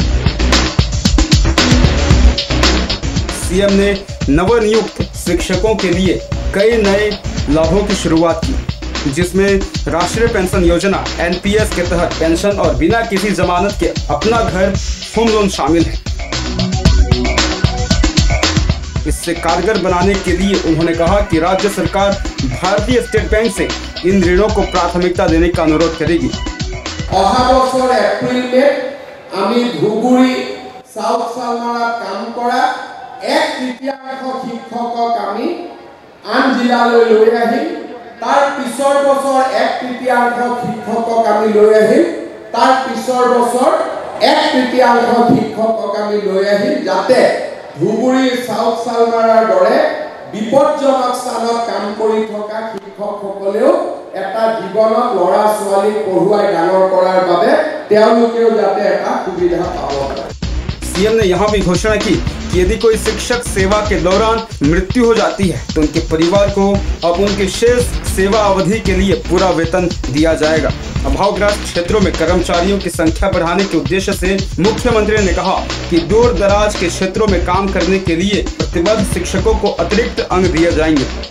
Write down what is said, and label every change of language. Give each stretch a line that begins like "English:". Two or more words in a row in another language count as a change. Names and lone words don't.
Hindi: सीएम ने नवनियुक्त शिक्षकों के लिए कई नए लाभों की शुरुआत की, जिसमें राष्ट्रीय पेंशन योजना NPS के तहत पेंशन और बिना किसी जमानत के अपना घर
English: home loan
Hindi: शामिल है। इससे कारगर बनाने के लिए उन्होंने कहा कि राज्य सरकार भारतीय स्टेट बैंक से इन ऋणों को प्राथमिकता देने का अनुरोध करेगी।
Assamese: অহা বছৰ এপ্ৰিল মে'ত আমি ধুবুৰী সাউথ সালমাৰাত কাম কৰা 1/3 শিক্ষকক আমি আন জিলালৈ লৈ আহিম। তাৰ পিছৰ বছৰ 1/3 শিক্ষকক আমি লৈ আহিম। তাৰ পিছৰ বছৰ 1/3 শিক্ষকক আমি লৈ আহিম, যাতে ধুবুৰী সাউথ সালমাৰাৰ দৰে বিপদজনক স্থানত কাম কৰি থকা শিক্ষকসকলেও এটা জীৱনত ল'ৰা ছোৱালী পঢ়ুৱাই ডাঙৰ কৰাৰ বাবে তেওঁলোকেও যাতে এটা সুবিধা পাব পাৰে।
Hindi: सीएम ने यहाँ भी घोषणा की कि यदि कोई शिक्षक सेवा के दौरान मृत्यु हो जाती है तो उनके परिवार को अब उनके शेष सेवा अवधि के लिए पूरा वेतन दिया जाएगा। अभावग्रस्त क्षेत्रों में कर्मचारियों की संख्या बढ़ाने के उद्देश्य से मुख्यमंत्री ने कहा कि दूर दराज के क्षेत्रों में काम करने के लिए प्रतिबद्ध शिक्षकों को अतिरिक्त अंग दिए जाएंगे।